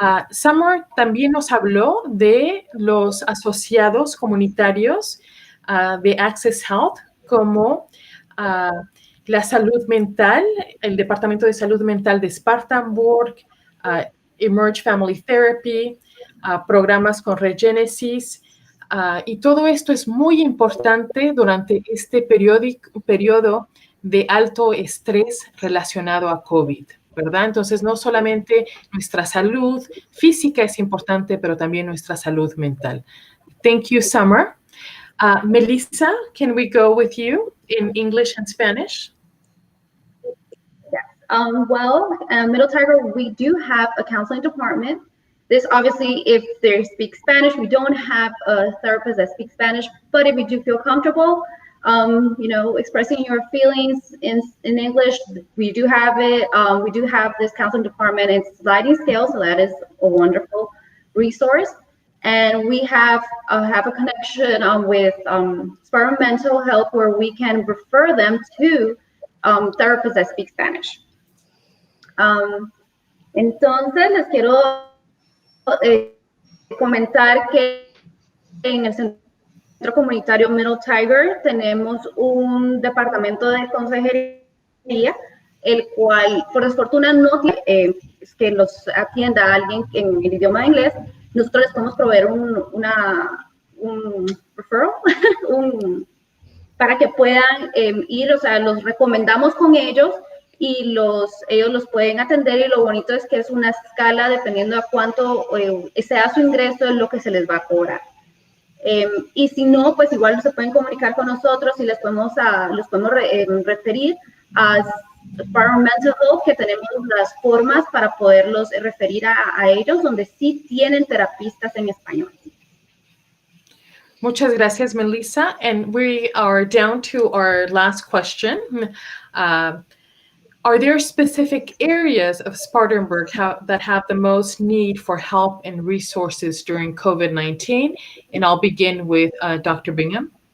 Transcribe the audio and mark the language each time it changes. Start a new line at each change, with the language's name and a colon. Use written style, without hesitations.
Spanish: Summer también nos habló de los asociados comunitarios de Access Health, como la salud mental, el Departamento de Salud Mental de Spartanburg, Emerge Family Therapy, programas con Regenesis, y todo esto es muy importante durante este periodo de alto estrés relacionado a COVID, ¿verdad? Entonces, no solamente nuestra salud física es importante, pero también nuestra salud mental.
English: Thank you, Summer. Melissa, can we go with you in English and Spanish? Middle Tiger, we do have a counseling department. This obviously, if they speak Spanish, we don't have a therapist that speaks Spanish, but if you do feel comfortable, expressing your feelings in English, we do have it. We do have this counseling department. It's sliding scale, so that is a wonderful resource. And we have a connection with Spartan Mental Health, where we can refer them to therapists that speak Spanish.
Spanish: Entonces, les quiero comentar que en el Centro Comunitario Middle Tiger tenemos un departamento de consejería, el cual, por desfortuna, no tiene que los atienda a alguien en el idioma inglés. Nosotros les podemos proveer un referral, para que puedan ir, o sea, los recomendamos con ellos y ellos los pueden atender, y lo bonito es que es una escala dependiendo de cuánto sea su ingreso, es lo que se les va a cobrar. Y si no, pues igual se pueden comunicar con nosotros y los podemos referir a Spartan Mental Health, que tenemos las formas para poderlos referir a ellos, donde sí tienen terapistas en español. Muchas gracias, Melissa.
English: And we are down to our last question. Are there specific areas of Spartanburg that have the most need for help and resources during COVID-19? And I'll begin with Dr. Bingham.